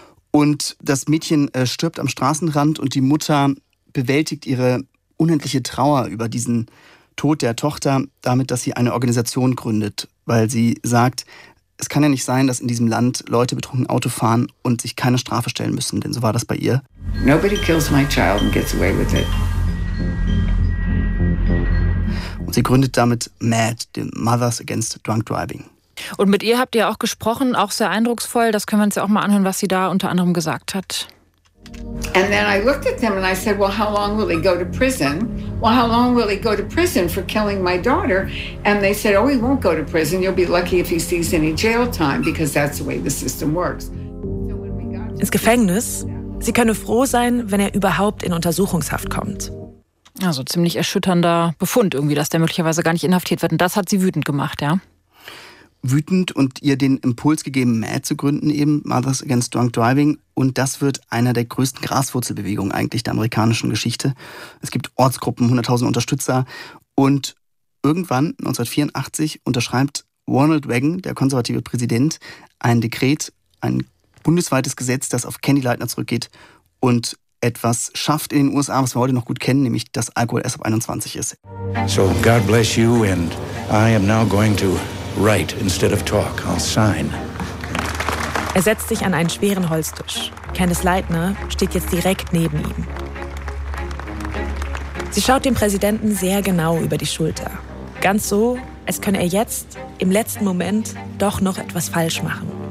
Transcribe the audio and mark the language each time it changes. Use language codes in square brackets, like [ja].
[de] Und das Mädchen stirbt am Straßenrand und die Mutter bewältigt ihre unendliche Trauer über diesen Tod der Tochter damit, dass sie eine Organisation gründet, weil sie sagt, es kann ja nicht sein, dass in diesem Land Leute betrunken Auto fahren und sich keine Strafe stellen müssen, denn so war das bei ihr. [en] Nobody kills my child and gets away with it. [de] Und sie gründet damit MAD, the Mothers Against Drunk Driving. Und mit ihr habt ihr auch gesprochen, auch sehr eindrucksvoll. Das können wir uns ja auch mal anhören, was sie da unter anderem gesagt hat. [en] And then I looked at them and I said, well, how long will he go to prison? Well, how long will he go to prison for killing my daughter? And they said, oh, he won't go to prison. You'll be lucky if he sees any jail time, because that's the way the system works. [de] Ins Gefängnis? Sie könne froh sein, wenn er überhaupt in Untersuchungshaft kommt. Also ziemlich erschütternder Befund irgendwie, dass der möglicherweise gar nicht inhaftiert wird. Und das hat sie wütend gemacht, ja? Wütend und ihr den Impuls gegeben, MAD zu gründen eben, Mothers Against Drunk Driving. Und das wird einer der größten Graswurzelbewegungen eigentlich der amerikanischen Geschichte. Es gibt Ortsgruppen, 100.000 Unterstützer. Und irgendwann, 1984, unterschreibt Ronald Reagan, der konservative Präsident, ein Dekret, ein bundesweites Gesetz, das auf Candy Leitner zurückgeht und etwas schafft in den USA, was wir heute noch gut kennen, nämlich dass Alkohol erst ab 21 ist. [en] So, God bless you and I am now going to write instead of talk. I'll sign. [de] Er setzt sich an einen schweren Holztisch. Candace Leitner steht jetzt direkt neben ihm. Sie schaut dem Präsidenten sehr genau über die Schulter. Ganz so, als könne er jetzt, im letzten Moment, doch noch etwas falsch machen.